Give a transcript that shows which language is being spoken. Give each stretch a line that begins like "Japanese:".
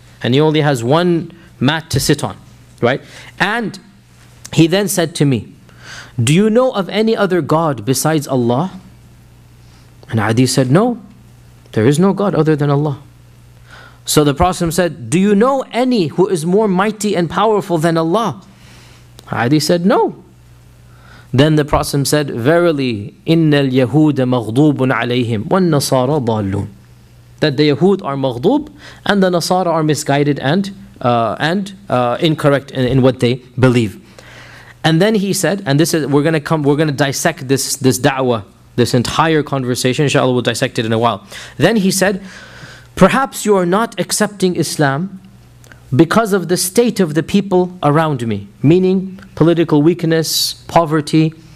English: And he only has one mat to sit on, right? And he then said to me, do you know of any other God besides Allah? And Adi said, no, there is no God other than Allah. So the Prophet said, do you know any who is more mighty and powerful than Allah? Adi said, no. Then the Prophet said, verily,
Arabic: إِنَّ الْيَهُودَ مَغْضُوبٌ عَلَيْهِمْ وَالنَّصَارَ ضَالُّونَ.
English: That the Yahud are maghdub and the Nasara are misguided and incorrect in what they believe. And then he said, and this is, we're gonna dissect this da'wah, this entire conversation, inshallah we'll dissect it in a while. Then he said, perhaps you are not accepting Islam because of the state of the people around me, meaning political weakness, poverty.